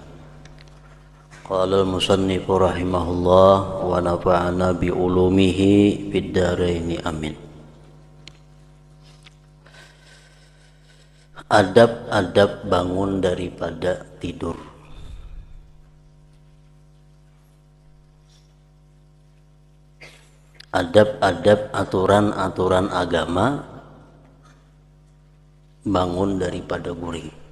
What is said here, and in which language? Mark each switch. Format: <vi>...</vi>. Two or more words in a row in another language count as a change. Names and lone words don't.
<ar>قال المصنف رحمه الله ونفعنا بعلومه في الدارين آمين.</ar> <bjn>Adab-adab bangun daripada tidur. Adab-adab aturan-aturan agama bangun daripada guring.</bjn>